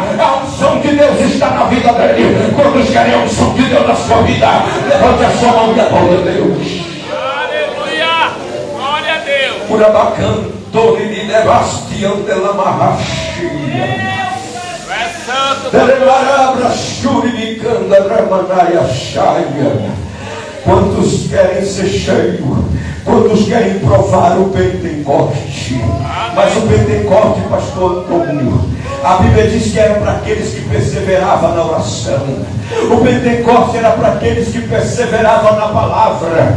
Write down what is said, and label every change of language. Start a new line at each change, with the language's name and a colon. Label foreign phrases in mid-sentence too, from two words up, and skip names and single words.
Portuguese: A unção de Deus está na vida dele. Quantos querem a unção de Deus na sua vida? Levante a sua mão e aplauda a Deus. Aleluia! Glória a Deus! Urabacanto e levastiam dela marraxia. É santo! Telemarabra churibicanda ramanaia chaia. Quantos querem ser cheios? Quantos querem provar o Pentecoste? Mas o Pentecoste, pastor Antônio, a Bíblia diz que era para aqueles que perseveravam na oração. O Pentecoste era para aqueles que perseveravam na palavra.